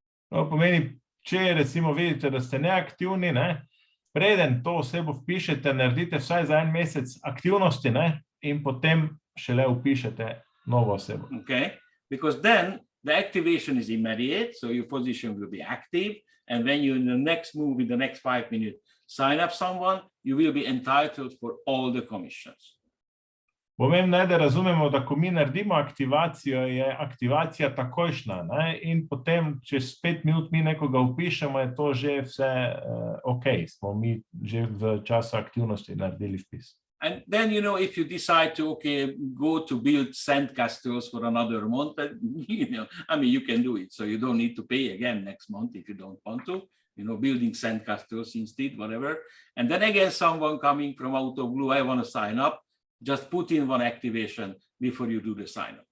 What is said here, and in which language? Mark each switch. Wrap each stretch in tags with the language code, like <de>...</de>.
<sl>Pomeni, če recimo vidite, da ste neaktivni, preden to osebo vpišete, naredite vsaj za 1 mesec aktivnosti, in potem šele vpišete novo osebo.</sl> <en>Okay, because then the activation is immediate, so your position will be active, and when you in the next move, in the next 5 minutes, sign up someone, you will be entitled for all the commissions.</en> <sl>Pomembno je, da razumemo, da ko mi naredimo aktivacijo, je aktivacija takojšnja, in potem čez 5 minut mi nekoga vpišemo, je to že vse ok, smo mi že v času aktivnosti naredili vpis.</sl> <en>And then, if you decide to, go to build sandcastles for another month, you can do it. So you don't need to pay again next month if you don't want to, building sandcastles instead, whatever. And then again, someone coming from out of blue, I want to sign up, just put in 1 activation before you do the sign up.</en>